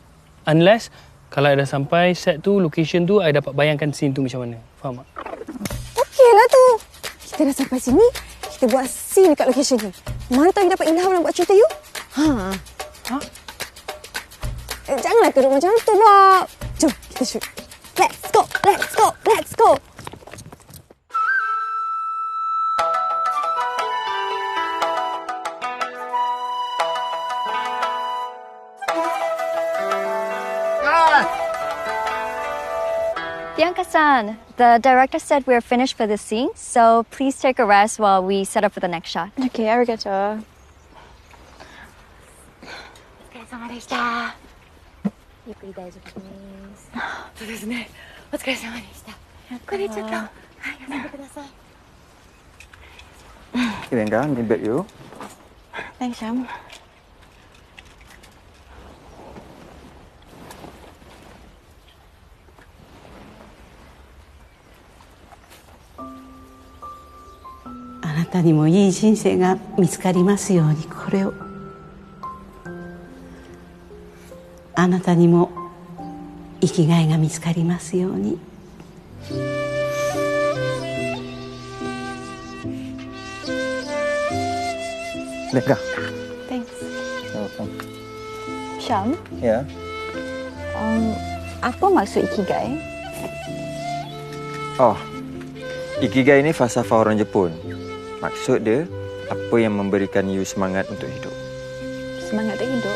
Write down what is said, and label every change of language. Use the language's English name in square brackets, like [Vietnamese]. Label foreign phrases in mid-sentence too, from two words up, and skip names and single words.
[Malay] Unless kalau I dah sampai set tu, location tu, I dapat bayangkan scene tu macam mana. Faham tak? Okey lah tu. Kita dah sampai sini, kita buat scene dekat location ni. Mana tahu you dapat ilham nak buat cerita you? Ha? Janganlah teruk macam tu, Bob. Jom, kita shoot. [English] Let's go, let's go, let's go. Bianca-san, the director said we're finished for this scene, so please take a rest while we set up for the next shot. Okay, arigato. [Japanese] お疲れ様でした。ゆっくり大丈夫です。そうですね。お疲れ様でした。ゆっくりちょっと、はい、休んでください。 [English] Bianca, ni beg you. Thanks, Syam. [Japanese] あなたにもいい人生が見つかりますようにこれを. あなたにも生きがいが見つかりますように. [English] Bianca. Thanks. Welcome. Syam, [Malay] Ya. apa maksud ikigai? Oh, Ikigai ni falsafah orang Jepun. Maksud dia, apa yang memberikan you semangat untuk hidup. Semangat untuk hidup?